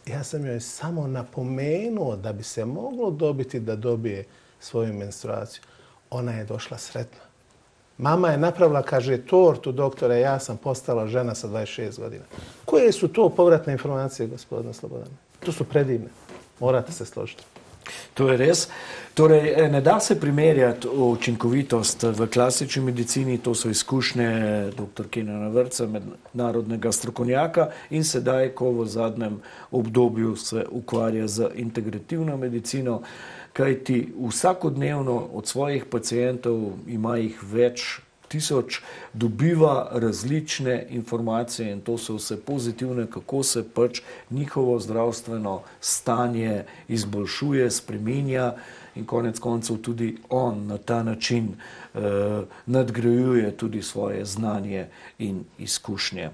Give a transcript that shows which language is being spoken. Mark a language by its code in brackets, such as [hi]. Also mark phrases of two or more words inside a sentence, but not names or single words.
[bs] Ja sam joj samo napomenuo da bi se moglo dobiti da dobije svoju menstruaciju. Ona je došla sretna. Mama je napravila, kaže, tortu, doktore, ja sam postala žena sa 26 godina. Koje su to povratne informacije, gospodine Slobodan? To su predivne. Morate se složiti. [sl] To je res. Torej, ne da se primerjati učinkovitost v klasični medicini, to so izkušnje dr. Kenana Vrca, mednarodnega strokovnjaka, in sedaj, ko v zadnjem obdobju se ukvarja z integrativno medicino, kajti vsakodnevno od svojih pacientov, ima jih več tisoč, dobiva različne informacije in to so vse pozitivne, kako se pač njihovo zdravstveno stanje izboljšuje, spreminja in konec koncev tudi on na ta način nadgrajuje tudi svoje znanje in izkušnje.